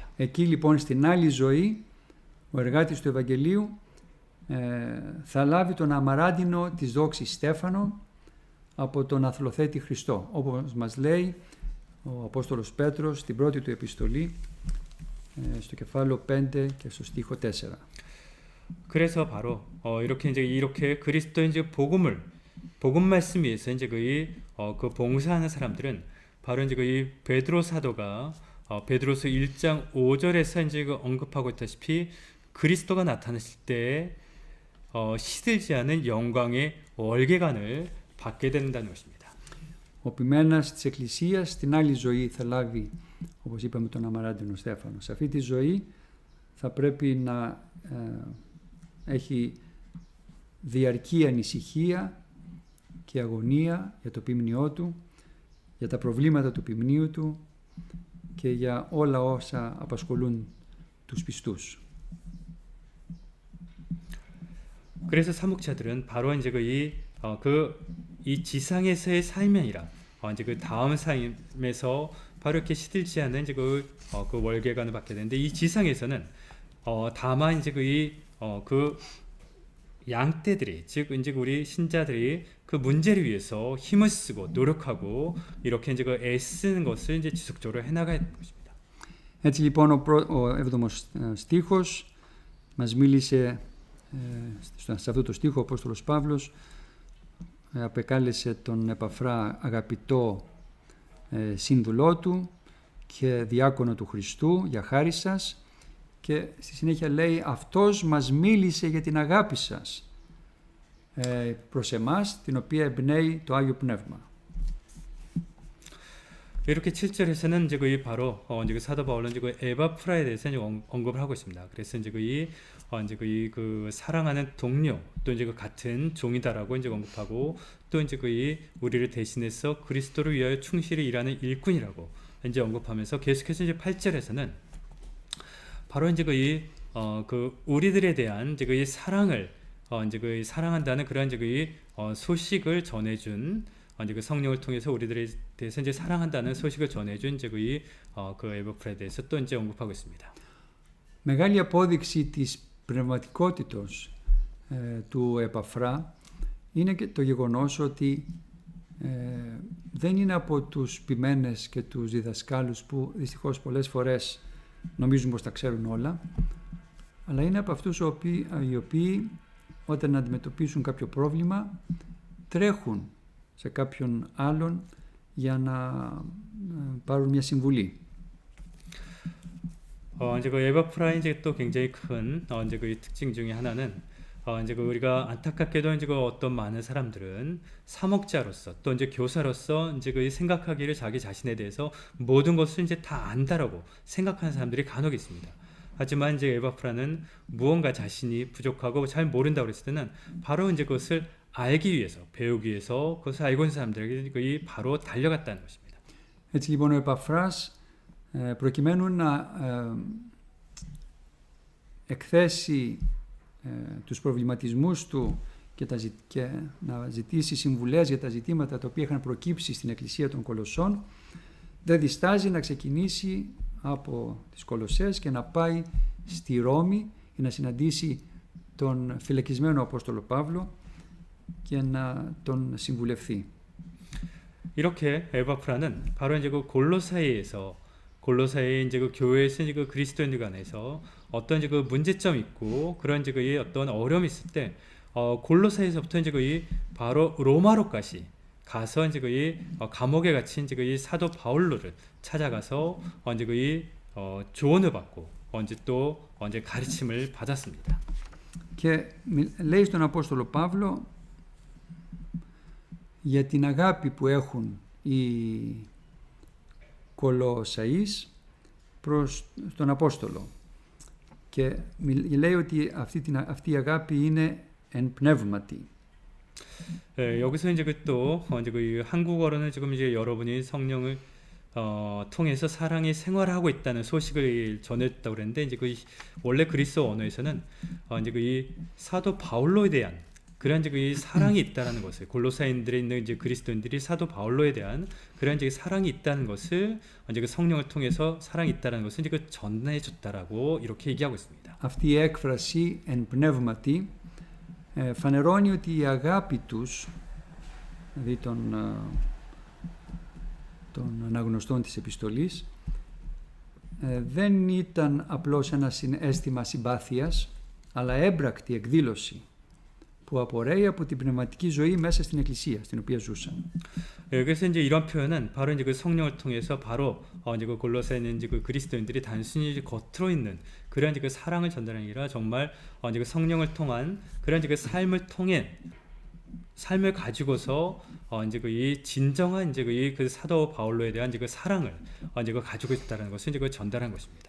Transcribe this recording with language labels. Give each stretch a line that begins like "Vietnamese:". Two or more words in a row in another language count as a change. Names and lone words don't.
Greek: Εκεί λοιπόν στην άλλη ζωή ο εργάτης του Ευαγγελίου θα λάβει τον αμαράντινο της δόξης Στέφανο από τον αθλοθέτη Χριστό, όπως μας λέει ο Απόστολος Πέτρος στην πρώτη του επιστολή στο κεφάλαιο 5 και στο στίχο 4.
Korean: 그래서 바로 이렇게 그리스도의 이제 복음 말씀 위해서 이제 그 봉사하는 사람들은 바로 이제 이 베드로 사도가 베드로서 1장 5절에서 이제 언급하고 있다시피 그리스도가 나타나실 때 시들지 않은 영광의 월계관을 받게 된다는 것입니다.
Greek: Ο ποιμένας της Εκκλησίας στην άλλη ζωή θα λάβει, όπως είπαμε, τον αμαράντινο Στέφανο. Σε αυτή τη ζωή θα πρέπει να έχει διαρκή ανησυχία και αγωνία για το ποιμνιό του, για τα προβλήματα του ποιμνίου του και για όλα όσα απασχολούν τους πιστούς.
Korean: 그래서 사목자들은 바로 이제 이 지상에서의 삶이 아니라 이제 그 다음 삶에서 바로 이렇게 시들지 않는 이제 그 월계관을 받게 되는데 이 지상에서는 다만 이제 그 양떼들이 즉 이제 우리 신자들이 그 문제를 위해서 힘을 쓰고 노력하고 이렇게 이제 그 애쓰는 것을 이제 지속적으로 해나가야 되는 것입니다.
Greek: Έτσι λοιπόν ο 7ος στίχος μας μίλησε, σε αυτό το στίχο ο Απόστολος Παύλος απεκάλεσε τον Επαφρά αγαπητό σύνδουλό του και διάκονο του Χριστού για χάρη σας, και στη συνέχεια λέει αυτός μας μίλησε για την αγάπη σας προς εμάς, την οποία εμπνέει το Άγιο Πνεύμα.
Korean: 이렇게 7절에서는 이제 바로 이제 그 사도 바울은 이제 그 에바프라에 대해서 이제 언급을 하고 있습니다. 그래서 이제 그 사랑하는 동료 또 이제 그 같은 종이다라고 이제 언급하고 또 이제 우리를 대신해서 그리스도를 위하여 충실히 일하는 일꾼이라고 이제 언급하면서 계속해서 이제 8절에서는 바로 이제 그 우리들에 대한 이제 그 사랑을 이제 사랑한다는 그런 이제 소식을 전해준 이제 그 성령을 통해서 우리들에 대해서 이제 사랑한다는 소식을 전해준 이제 그 에바프라에 대해서 또 이제 언급하고 있습니다.
Greek: Μεγάλη απόδειξη της πνευματικότητος του Επαφρά είναι και το γεγονός ότι δεν είναι από τους ποιμένες και τους διδασκάλους που δυστυχώς πολλές φορές νομίζουν πως τα ξέρουν όλα, αλλά είναι από αυτούς οι οποίοι όταν αντιμετωπίσουν κάποιο πρόβλημα τρέχουν σε κάποιον άλλον για να πάρουν μια συμβουλή.
Korean: 이제 그 에바프라의 이제 또 굉장히 큰 이제 그 특징 중에 하나는 이제 그 우리가 안타깝게도 이제 그 어떤 많은 사람들은 사목자로서 또 이제 교사로서 이제 그 생각하기를 자기 자신에 대해서 모든 것을 이제 다 안다라고 생각하는 사람들이 간혹 있습니다. 하지만 이제 에바프라는 무언가 자신이 부족하고 잘 모른다고 그랬을 때는 바로 이제 그것을 알기 위해서, 배우기 위해서 그것을 알고 있는 사람들에게 거의 바로 달려갔다는 것입니다.
Greek: Έτσι λοιπόν ο Επαφράς προκειμένου να εκθέσει τους προβληματισμούς του και να ζητήσει συμβουλές για τα ζητήματα τα οποία είχαν προκύψει στην Εκκλησία των Κολοσσών, δεν διστάζει να ξεκινήσει από τις Κολοσσές και να πάει στη Ρώμη για να συναντήσει τον φυλακισμένο Απόστολο Παύλο και να τον συμβουλευθεί.
Korean: 이렇게 에바프라는 바로 이제 그 골로사의 이제 그 교회에서 이제 그 그리스도인들 간에서 어떤 이제 그 문제점이 있고 그런 이제 그 어떤 어려움이 있을 때 골로사에서부터 이제 그 바로 로마로까지 가서 이제 그 감옥에 갇힌 이제 그 사도 바울로를 찾아가서 이제 그 조언을 받고 이제 또 이제 가르침을 받았습니다.
Greek: Και λέει στον Απόστολο Παύλο για την αγάπη που έχουν οι Κολοσσαείς προς τον Απόστολο και λέει ότι αυτή η αγάπη είναι εν πνεύματι.
Korean: 여기서 이제 또 이제 그 한국어로는 지금 이제 여러분이 성령을 통해서 사랑이 생활하고 있다는 소식을 전했다고 그랬는데 이제 그 원래 그리스어 언어에서는 이제 그 사도 바울로에 대한 그런 이제 그 사랑이 있다라는 것을 골로사인들에 있는 이제 그리스도인들이 사도 바울로에 대한 그런 이제 사랑이 있다는 것을 이제 그 성령을 통해서 사랑이 있다라는 것을 이제 그 전해 줬다라고 이렇게 얘기하고 있습니다.
Greek: Αυτή η έκφραση εν πνεύματι φανερώνει ότι η αγάπη τους, δηλαδή των αναγνωστών της επιστολής, δεν ήταν απλώς ένα αίσθημα συμπάθειας, αλλά έμπρακτη εκδήλωση που απορρέει από την πνευματική ζωή μέσα στην Εκκλησία, στην οποία ζούσαν.
Korean: 그래서 이제 이런 표현은 바로 이제 그 성령을 통해서 바로 이제 그 골로새에 있는 이제 그 그리스도인들이 단순히 이제 겉으로 있는 그런 이제 그 사랑을 전달하는 게 아니라 정말 이제 그 성령을 통한 그런 이제 그 삶을 가지고서 이제 그 이 진정한 이제 그 사도 바울로에 대한 이제 그 사랑을 이제 그 가지고 있다라는 것을 이제 그 전달한 것입니다.